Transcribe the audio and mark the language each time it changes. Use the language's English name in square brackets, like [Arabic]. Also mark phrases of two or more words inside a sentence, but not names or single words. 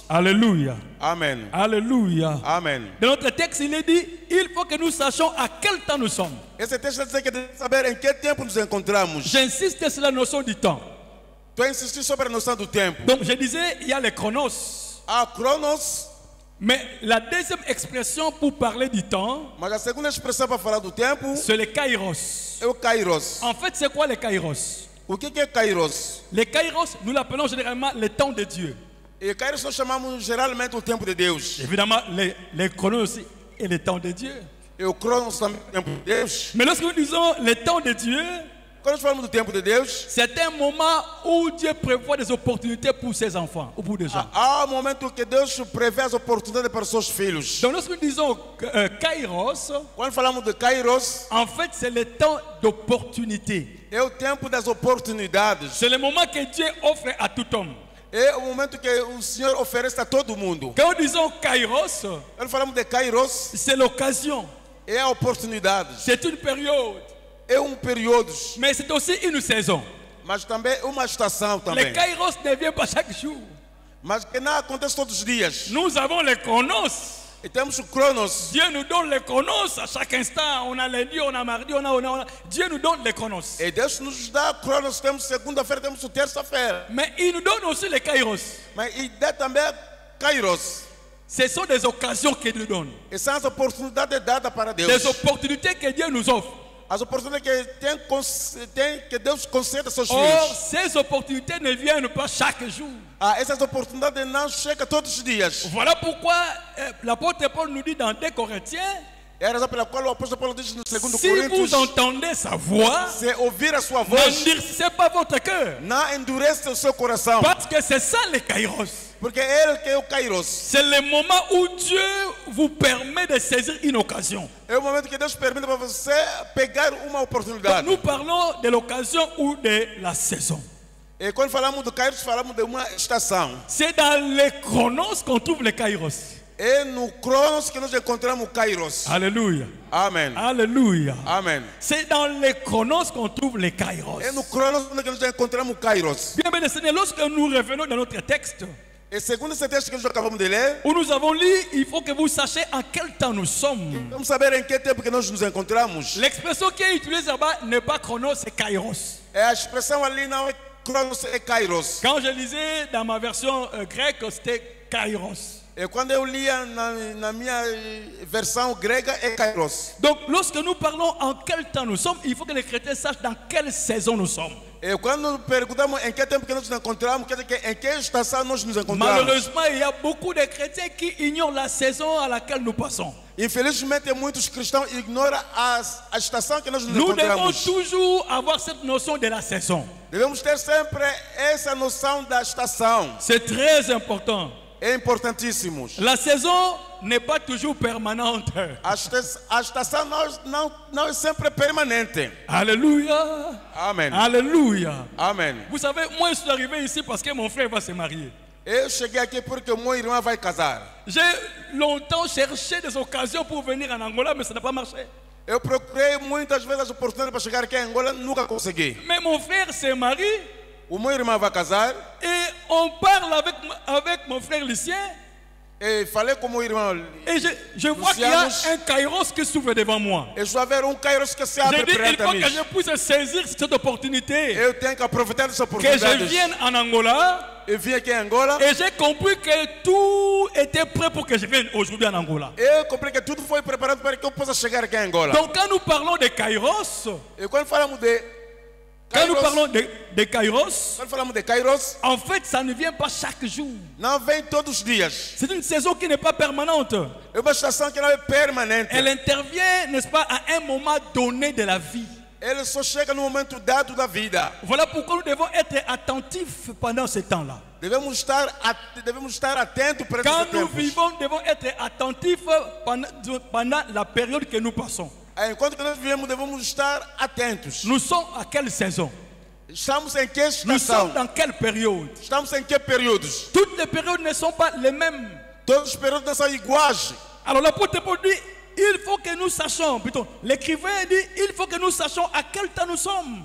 [French] Alléluia. [Portuguese] Amen. [French] Alléluia. [Portuguese] Amen. [French] Dans notre texte, il est dit, il faut que nous sachions à quel temps nous sommes. [Portuguese] Esse texto diz que devemos saber em que tempo nos encontramos. [French] J'insiste sur la notion du temps. [Portuguese] Tu insistir sobre a noção do tempo. [French] Donc je disais, il y a les chronos. [Portuguese] Há cronos, [French] Mais la deuxième expression pour parler du temps, [Portuguese] mas a segunda expressão para falar do tempo [French] c'est les kairos. [Portuguese] é o kairos. [French] En fait, c'est quoi les kairos? [Portuguese] O que é kairos? [French] Les kairos, nous l'appelons généralement le temps de Dieu. [Portuguese] E kairos nós chamamos geralmente o tempo de Deus. [French] Évidemment, les chronos aussi est le temps de Dieu. [Portuguese] E o cronos também é o tempo de Deus. [French] Mais lorsque nous disons le temps de Dieu, [Portuguese] Quando nós falamos do tempo de Deus, [French] c'est un moment où Dieu prévoit des opportunités pour ses enfants ou pour des gens. [Portuguese] há um momento que Deus prevê as oportunidades para os seus filhos. [French] Donc lorsque nous disons kairos, [Portuguese] Quando falamos de kairos, [French] en fait c'est le temps d'opportunité. [Portuguese] é o tempo das oportunidades. [French] C'est le moment que Dieu offre à tout homme. [Portuguese] É o momento que o Senhor oferece a todo mundo. [French] Quand nous disons kairos, [Portuguese] Quando falamos de kairos, [French] c'est l'occasion, [Portuguese] é a oportunidade. [French] c'est une période, [Portuguese] É período, [French] mais c'est aussi une saison. [Portuguese] mas também uma estação [French] Les [Portuguese] também. [French] kairos ne viennent pas chaque jour. [Portuguese] Mas que não acontece todos os dias. [French] Nous avons les chronos. [Portuguese] E temos o cronos. [French] Dieu nous donne les chronos à chaque instant. On a lundi, on a mardi, on a. Dieu nous donne les chronos. [Portuguese] E Deus nos dá cronos. Temos segunda-feira, temos terça-feira. [French] Mais il nous donne aussi les kairos. [Portuguese] Mas e dá também kairos. [French] Ce sont des occasions qu'il nous donne. [Portuguese] E são as oportunidades dadas para Deus. [French] Des opportunités que Dieu nous offre. [Portuguese] As oportunidades que Deus concede a seus [French] Or, [Portuguese] filhos. [French] ces opportunités ne viennent pas chaque jour. [Portuguese] Essas oportunidades não chegam todos os dias. [French] Voilà pourquoi l'apôtre Paul nous dit dans 2 Corinthiens, [Portuguese] É a razão pela qual o apóstolo Paulo diz no 2 [French] si [Portuguese] Coríntios, [French] vous entendez sa voix, [Portuguese] se ouvir a sua voz, [French] n'endurcissez pas votre cœur. [Portuguese] não endurece o seu coração. [French] Parce que c'est ça les kairos. [Portuguese] Porque é ele que é o kairos. [French] C'est le moment où Dieu vous permet de saisir une occasion. [Portuguese] É o momento que Deus permite para você pegar uma [French] Donc, [Portuguese] oportunidade. [French] nous parlons de l'occasion ou de la saison. [Portuguese] E quando falamos do kairos, falamos de uma estação. [French] C'est dans les chronos qu'on trouve les kairos. [Portuguese] É no cronos que nós encontramos o kairos. [French] Alléluia. [Portuguese] Amém. [French] Alléluia. [Portuguese] Amém. [French] C'est dans les chronos qu'on trouve les kairos. [Portuguese] É no cronos que nós encontramos o kairos. [French] Bien, bien, Seigneur, lorsque nous revenons dans notre texte, [Portuguese] E segundo esse texto que nós acabamos de ler, [French] où nous avons lu, il faut que vous sachiez en quel temps nous sommes. [Portuguese] vamos saber em que tempo que nós nos encontramos. [French] L'expression qui est utilisée là-bas n'est pas chronos, c'est kairos. [Portuguese] É a expressão ali não é cronos, é kairos. [French] Quand je lisais dans ma version grecque, c'était kairos. [Portuguese] E quando eu lia na minha versão grega, é kairos. [French] Donc, lorsque nous parlons en quel temps nous sommes, il faut que les chrétiens sachent dans quelle saison nous sommes. [Portuguese] E quando perguntamos em que tempo que nós nos encontramos, quer dizer que em que estação nós nos encontramos. [French] Malheureusement, il y a beaucoup de chrétiens qui ignorent la saison à laquelle nous passons. [Portuguese] Infelizmente, muitos cristãos ignoram a estação que nós nos [French] Nous devons [Portuguese] encontramos. [French] toujours avoir cette notion de la saison. [Portuguese] Devemos ter sempre essa noção da estação. [French] C'est très important. [Portuguese] É importantíssimo. [French] La saison n'est pas toujours permanente. [Portuguese] A estação não é sempre permanente. [French] Alléluia. [Portuguese] Amém. [French] Alléluia. [Portuguese] Amém. [French] Vous savez, moi je suis arrivé ici parce que mon frère va se marier. [Portuguese] Eu cheguei aqui porque meu irmão vai casar. [French] J'ai longtemps cherché des occasions pour venir en Angola, mais ça n'a pas marché. [Portuguese] Eu procurei muitas vezes as oportunidades para chegar aqui em Angola, nunca consegui. [French] Mais mon frère se marie [Portuguese] O meu irmão vai casar [French] et on parle avec mon frère Lucien [Portuguese] e falei com o meu irmão. [French] et je vois qu'il y a un kairos qui s'ouvre devant moi. [Portuguese] Eu estou a ver Kairos que se [French] Je [Portuguese] abre [French] dis, il [Portuguese] perante a [French] faut [Portuguese] mim. [French] que je puisse saisir cette opportunité. [Portuguese] Eu tenho que aproveitar essa [French] Que je [Portuguese] oportunidade. [French] vienne en Angola [Portuguese] Eu vim aqui em Angola. [French] et j'ai compris que tout était prêt pour que je vienne aujourd'hui en Angola. [Portuguese] Eu comprei que tudo foi preparado para que eu possa chegar aqui em Angola. [French] Donc quand nous parlons de kairos, [Portuguese] E quando falamos de [French] quand nous [Portuguese] Kairos, [French] parlons de kairos, [Portuguese] quando falamos de Kairos, [French] en fait ça ne vient pas chaque jour. [Portuguese] não vem todos os dias. [French] C'est une saison qui n'est pas permanente. [Portuguese] É uma estação que não é permanente. [French] Elle intervient, n'est-ce pas, à un moment donné de la vie. [Portuguese] Ele só chega no momento dado da vida. [French] Voilà pourquoi nous devons être attentifs pendant ce temps-là. [Portuguese] Devemos estar atentos para [French] Quand [Portuguese] esse [French] nous [Portuguese] tempo. [French] vivons, nous devons être attentifs pendant la période que nous passons. [Portuguese] Enquanto que nós vivemos, devemos estar atentos. [French] Nous sommes à quelle saison? [Portuguese] Estamos em que [French] Nous sommes [Portuguese] estação? [French] dans quelle période? [Portuguese] Estamos em que períodos? [French] Toutes les périodes ne sont pas les mêmes. [Portuguese] Todos os períodos não são iguais. [French] Alors l'apôtre Paul dit, il faut que nous sachions, plutôt, l'écrivain dit, il faut que nous sachions à quel temps nous sommes.